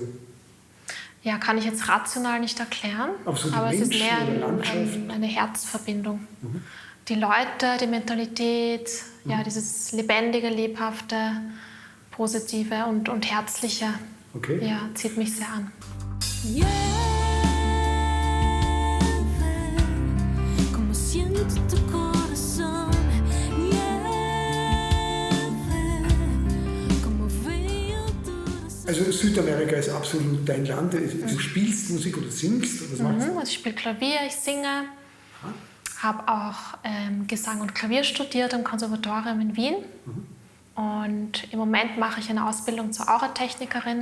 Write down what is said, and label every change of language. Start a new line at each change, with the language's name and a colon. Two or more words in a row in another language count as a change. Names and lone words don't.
German: Ja, kann ich jetzt rational nicht erklären, So aber es ist Menschen mehr oder Landschaft? eine Herzverbindung. Die Leute, die Mentalität, ja, dieses lebendige, lebhafte, positive und herzliche, Okay. ja, zieht mich sehr an.
Spanish: Como siento tu corazón, como veo tu razón.
German: Also Südamerika ist absolut dein Land. Du spielst Musik oder singst? Oder was machst du? Also ich spiele Klavier, ich singe, habe auch Gesang und Klavier studiert am Konservatorium in Wien. Und im Moment mache ich eine Ausbildung zur Auratechnikerin.